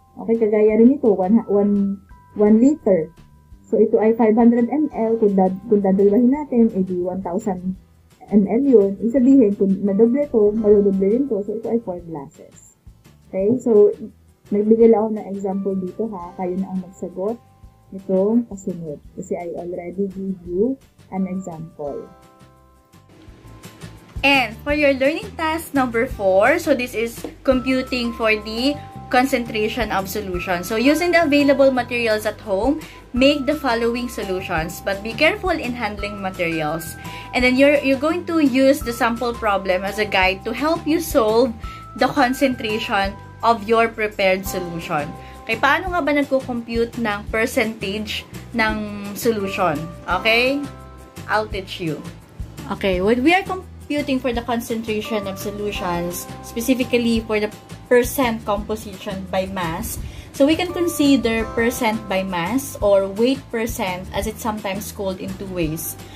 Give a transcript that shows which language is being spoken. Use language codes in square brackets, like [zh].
[tl] Okay, kagaya rin ito, 1 liter. So, ito ay 500 ml. Kung dadalwahin natin, edi 1,000 ml yun, isabihin, kung madoble to, madodoble rin to, so ito ay 4 glasses. Okay? So, nagbigay lang ako ng [en] example [tl] dito ha, kayo na ang magsagot nitong kasunod. [en] Kasi I already gave you an example. And for your learning task number 4, so this is computing for the concentration of solution. So using the available materials at home, make the following solutions, but be careful in handling materials. And then you're going to use the sample problem as a guide to help you solve the concentration of your prepared solution. [tl] Okay, paano nga ba nagko-compute ng percentage ng solution? [en] Okay? I'll teach you. Okay, when we are computing for the concentration of solutions, specifically for the percent composition by mass, so we can consider percent by mass or weight percent as it's sometimes called in two ways.